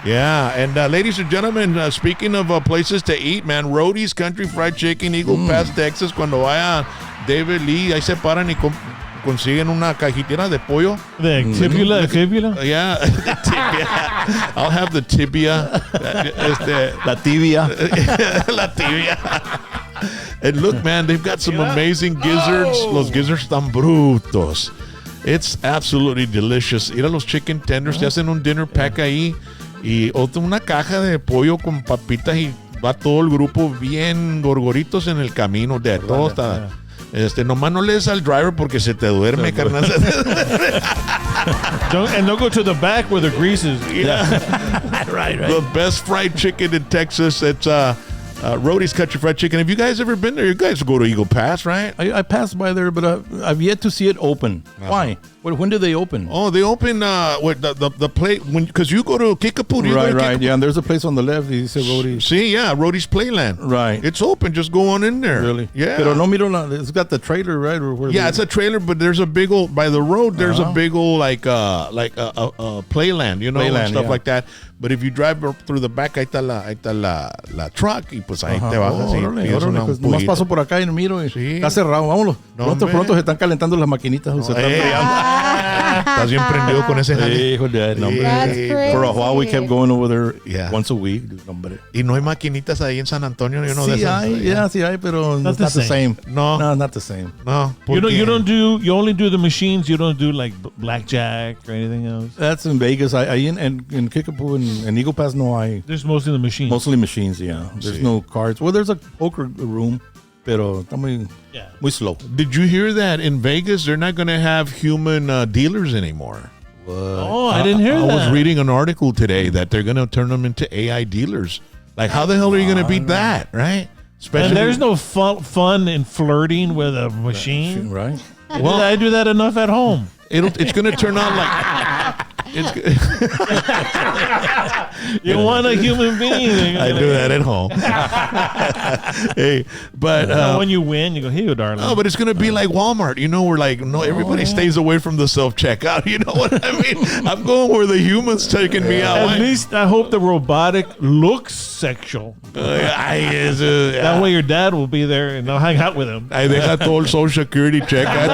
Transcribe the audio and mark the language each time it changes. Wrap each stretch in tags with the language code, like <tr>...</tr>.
<en>Yeah, and ladies and gentlemen, speaking of places to eat, man, Rodee's Country Fried Chicken, Eagle Pass, Texas,</en> <es>cuando vaya David Lee, ahí se paran y consiguen una cajitera de pollo.</es> <en>The tibula, the fibula? Yeah, tibia. I'll have the tibia.</en> <es>La tibia. La tibia.</es> <en>And look, man, they've got some amazing gizzards.</en> <es>Los gizzards están brutos.</es> <en>It's absolutely delicious.</en> <es>Ir a los chicken tenders, te hacen un dinner pack ahí y una caja de pollo con papitas y va todo el grupo bien gorgoritos en el camino. De todo está. Nomás no le des al driver porque se te duerme, carnal.</es> <en>Don't go to the back where the grease is. Yeah. right. The best fried chicken in Texas. It's Rodee's Country Fried Chicken. Have you guys ever been there? You guys go to Eagle Pass, right? I passed by there, but I've yet to see it open. Why? When do they open? Oh, they open with the play because you go to Kickapoo. Right. Yeah, and there's a place on the left. You say Rodee's. See, yeah, Rodee's Playland. Right. It's open. Just go on in there. Really? Yeah.</en> <es>Pero no miro</es> <en>it's got the trailer, right? Or where it's a trailer, but there's a big old by the road. There's a big old like a playland, you know, and stuff like that. But if you drive through the back,</en> <es>ahí está la truck y pues ahí te bajas. Pues nomás paso por acá y miro y está cerrado. Vámonos. Pronto se están calentando las maquinitas. Se están enfriando. Estás bien prendido con ese jale.</es> <en>For a while we kept going over there once a week.</en> <es>Y no hay maquinitas ahí en San Antonio,</es> <en>you know.</en> <es>Sí hay, pero</es> <en>not the same. No, not the same. No. You only do the machines. You don't do like blackjack or anything else. That's in Vegas. In Kickapoo and Eagle Pass,</en> <es>no hay.</es> <en>There's mostly the machines. Mostly machines, yeah. There's no cards. Well, there's a poker room,</en> <es>pero está muy</es> <en>slow. Did you hear that in Vegas they're not going to have human dealers anymore? What? Oh, I didn't hear that. I was reading an article today that they're going to turn them into AI dealers. Like, how the hell are you going to beat that, right? Especially, and there's no fun in flirting with a machine. Right. Well, I do that enough at home. It's going to turn out like... You want a human being. I do that at home. Hey, but when you win, you go, "Hey, darling." No, but it's gonna be like Walmart, you know, where like everybody stays away from the self checkout. You know what I mean? I'm going where the humans taking me out. At least I hope the robotic looks sexual. That way, your dad will be there and I'll hang out with him.</en> <es>Ahí deja todo el Social Security check.</es>